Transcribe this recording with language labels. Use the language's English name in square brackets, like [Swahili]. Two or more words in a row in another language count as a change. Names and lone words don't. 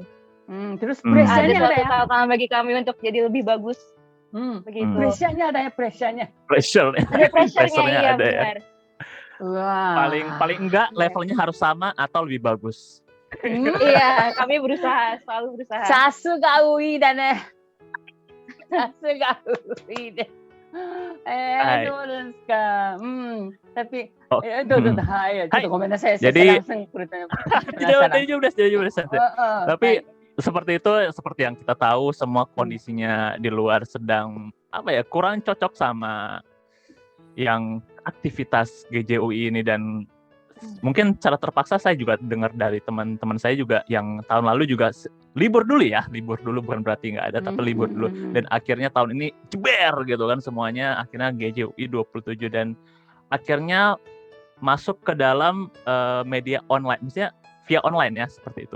[Indonesian] Terus Ada pressure-nya suatu tantangan bagi kami untuk jadi lebih bagus. Begitu. Pressure-nya ada ya, pressure-nya. Ada pressure-nya, iya ada benar. ya. Wah. Paling enggak levelnya harus sama atau lebih bagus. Iya, kami selalu berusaha. [Japanese] Sasuga UI だね。Sasuga UI で。どうですか。Tapiはい、ちょっとごめんなさい。 [Indonesian] Jadi, langsung bertanya. Tapi seperti itu, seperti yang kita tahu, semua kondisinya di luar sedang kurang cocok sama yang aktivitas GJUI ini, dan mungkin secara terpaksa saya juga dengar dari teman-teman saya juga yang tahun lalu juga libur dulu bukan berarti nggak ada, tapi libur dulu, dan akhirnya tahun ini jeber gitu kan semuanya, akhirnya GJUI 27 dan akhirnya masuk ke dalam media online, misalnya [English] via online [Indonesian] ya, seperti itu.